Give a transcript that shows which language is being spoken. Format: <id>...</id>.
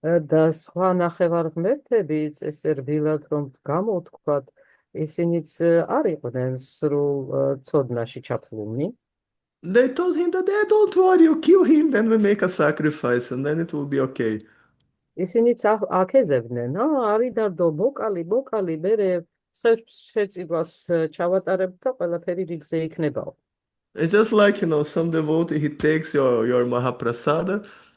<ka>და სხვა ნახევარღმერთებიც ესე რბილად რომ გამოვთქვათ, ისინიც არ იყვნენ სრულ ცოდნაში ჩაფლული.</ka> <en>They told him that, don't worry, you kill him, then we make a sacrifice, and then it will be okay.</en> <ka>ისინიც აკეზებდნენ, არის დარდო, მოკალი, მერე შეწირვას ჩავატარებთ და ყველაფერი რიგზე იქნებაო.</ka> <en>It's just like, some devotee, he takes your Mahaprasada.</en>